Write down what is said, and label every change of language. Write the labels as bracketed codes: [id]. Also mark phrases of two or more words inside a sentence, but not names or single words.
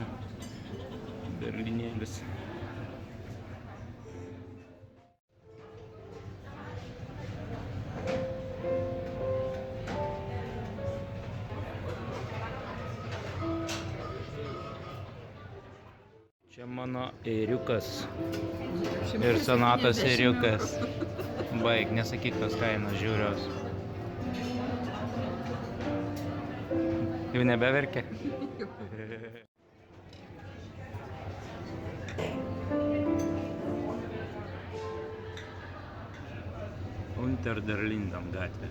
[lt] Berlinėlis. Čia mano ėriukas. Ir Sonatos ėriukas. Baig, nesakyk tos kainos žiūrios. Jau nebeverkia? Unter der Linden gatvė.